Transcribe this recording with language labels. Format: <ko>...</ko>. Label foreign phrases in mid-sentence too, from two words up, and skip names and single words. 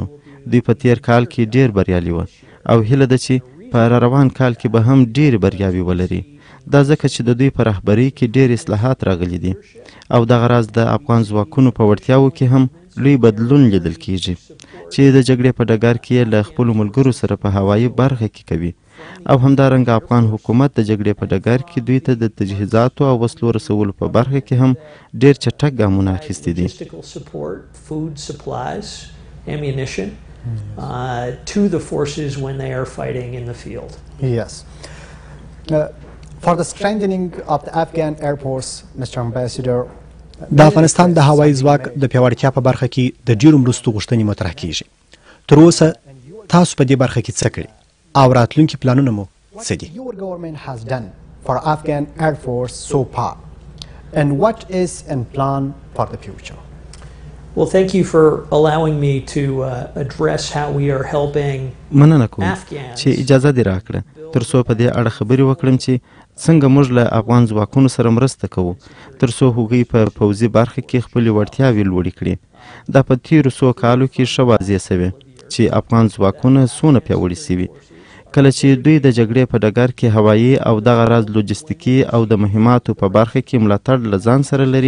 <ps>دوی په تیر کال کې ډیر بریالي وه او هیله ده چې په روان کال کې به هم ډیر بریاوې ولري دا ځکه چې د دوی په رهبرۍ کې ډېر اصلاحات راغلي دي او دغه راز د افغان ځواکونو په وړتیاوو کې هم لوی بدلون لیدل کیږي چې د جګړې په ډګر کې یې له خپلو ملګرو سره په هوایي برخه کې کوي او همدارنګه افغان حکومت د جګړې په ډګر کې دوی ته د تجهیزاتو او وسلو رسولو په برخه کې هم ډېر چټک ګامونه اخیستي دي.</ps> <en>To the forces when they are fighting in the field. Yes. For the strengthening of the Afghan Air Force, Mr. Ambassador,</en> <ps>د افغانستان د هوایي ځواک د پیاوړتیا په برخه کې د ډیرو مرستو غوښتنې مطرح کیږي. تر اوسه تاسو په دې برخه کې څه کړي او راتلونکي پلانونه مو څه دي؟</ps> <en>your government has done for Afghan Air Force so far, and what is in plan for the future? Well, thank you for allowing me to address how we are helping</en> <ps>مننه کوم چې اجازه دې راکړه تر څو په دې اړه خبرې وکړم چې څنګه موږ له افغان ځواکونو سره مرسته کوو تر څو هغوی په پوځي برخه کې خپلې وړتیاوې لوړې کړي. دا په تیرو څو کالو کې ښه واضح سوې چې افغان ځواکونه څونه پیاوړي سوي کله چې دوی د جګړې په ډګر کې هوایي او دغه راز لوجستیکي او د مهماتو په برخه کې ملاتړ له ځان سره لري.</ps>